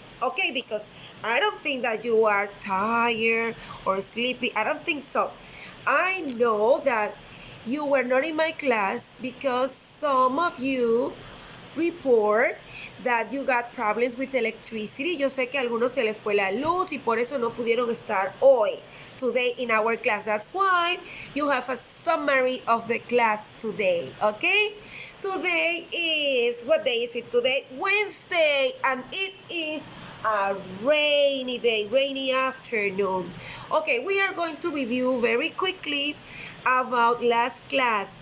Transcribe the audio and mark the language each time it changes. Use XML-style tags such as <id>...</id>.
<en>Okay, because I don't think that you are tired or sleepy. I don't think so. I know that you were not in my class because some of you report that you got problems with electricity.</en> <es>Yo sé que a algunos se les fue la luz y por eso no pudieron estar hoy,</es> <en>today in our class. That's why you have a summary of the class today, okay? Today is, what day is it today? Wednesday, and it is a rainy day, rainy afternoon. Okay, we are going to review very quickly about last class.</en>